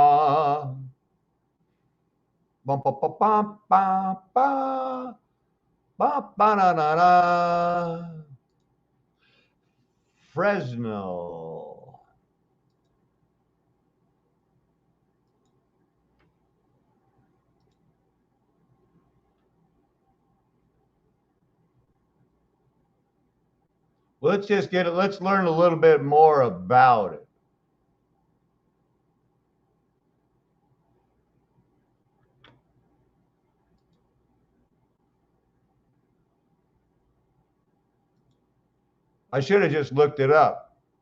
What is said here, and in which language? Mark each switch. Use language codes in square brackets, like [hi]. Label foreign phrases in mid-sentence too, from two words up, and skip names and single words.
[en] ba ba ba ba ba ba ba ba na na na. Fresnel. Let's just get it. Let's learn a little bit more about it. I should have just looked it up.